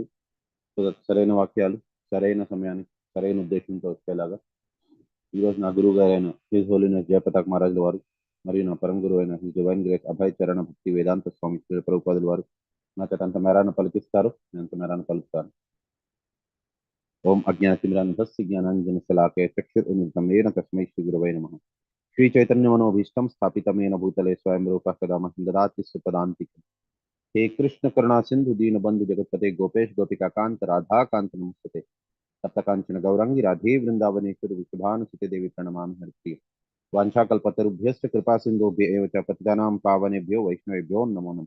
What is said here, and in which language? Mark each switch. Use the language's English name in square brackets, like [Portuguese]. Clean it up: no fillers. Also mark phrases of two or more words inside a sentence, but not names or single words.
[English] So that [Telugu] సరైన వాక్యాలు సరైన సమయానికి సరైన ఉద్దేశంతో వచ్చేలాగా ఈరోజు నా గురువు గారైన [English] His Holiness [Telugu] జయప్రతాప్ మహారాజుల వారు మరియు నా పరమ గురువు అయిన [English] His Divine Grace [Telugu] అభయ చరణ భక్తి వేదాంత స్వామి శ్రీ ప్రభుపాదుల వారు నాకు అంత మేరాన్ని పలికిస్తారు, నేను అంత మేరాన్ని పలుకుతాను. [Sanskrit] ఓం అజ్ఞానతిమిరాంధస్య జ్ఞానాంజనశలాకయ చక్షురున్మిలితం తస్మై శ్రీ గురవై నమః. శ్రీ చైతన్యమనోభీష్టం స్థాపితమేన భూతలే స్వయం రూపः కదా మह्यं ददाति सुपदान्तिकम्. हे कृष्ण करुणा सिंधु दीनबंधु जगतपते गोपेश गोपिका कांत राधा कांत नमस्ते. सप्तकांचन गौरंगी राधे वृंदावनेश्वरी विशुभानुसुते देवी प्रणमामि हरिप्रिय. वाञ्छाकल्पतरुभ्यश्च कृपा सिन्धुभ्य एव च पतितानां पावनेभ्यो वैष्णवेभ्यो नमो नमः.